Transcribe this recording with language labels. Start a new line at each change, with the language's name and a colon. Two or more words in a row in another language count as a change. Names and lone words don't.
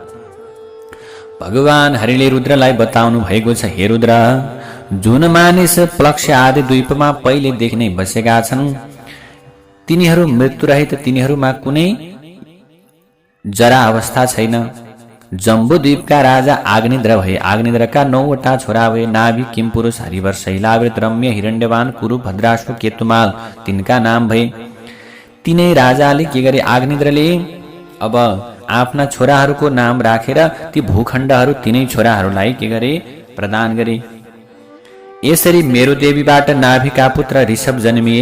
Nepali: भगवान हरिले रुद्रलाई बताउनु भएको छ, हे रुद्र, जुन मानिस प्लक्ष आदि द्वीपमा पहिलेदेखि नै बसेका छन् तिनीहरू मृत्युरहित, तिनीहरूमा कुनै जरा अवस्था छैन। जम्बूद्वीपका राजा आग्निद्र भए। आग्निद्रका 9वटा छोरा भए, नाभि, किमपुरुष, हरिवर्ष, इलावृत, रम्य, हिरण्यवान, कुरु, भद्राश्व, केतुमाल, तिनका नाम भए। तिनै राजाले के गरे, आग्निद्रले अब आफ्ना छोराहरूको नाम राखेर ती भूखण्डहरू तिनै छोराहरूलाई के गरे, प्रदान गरे। यसरी मेरो देवीबाट नाभिका पुत्र ऋषभ जन्मिए।